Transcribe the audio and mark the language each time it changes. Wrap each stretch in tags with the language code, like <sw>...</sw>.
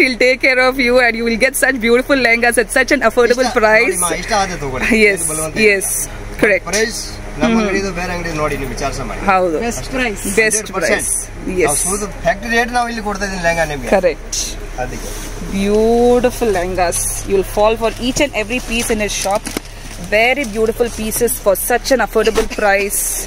<en>He'll take care of you and you will get such beautiful lehengas at such an affordable price.</en> <kn>ಇಷ್ಟ ಆದ ತಗೊಳ್ಳಿ.</kn> <en>Yes, correct.</en> <kn>Price ನಮ್ಮ ಅಂಗಡಿದು ಬೇರೆ ಅಂಗಡಿ ನೋಡಿ ನೀವು ವಿಚಾರಿಸ ಮಾಡಿ. ಹೌದು,</kn> <en>Best price. best price. Yes,</en> <kn>factory rate ನಾವು ಇಲ್ಲಿ ಕೊಡ್ತಾ ಇದೀನಿ ಲೆಹಂಗಾ ನಿಮಗೆ.</kn> <en>correct.</en> <kn>ಅದಕ್ಕೆ</kn> <en>Beautiful lehengas. You'll fall for each and every piece in his shop. Very beautiful pieces for such an affordable price.</en>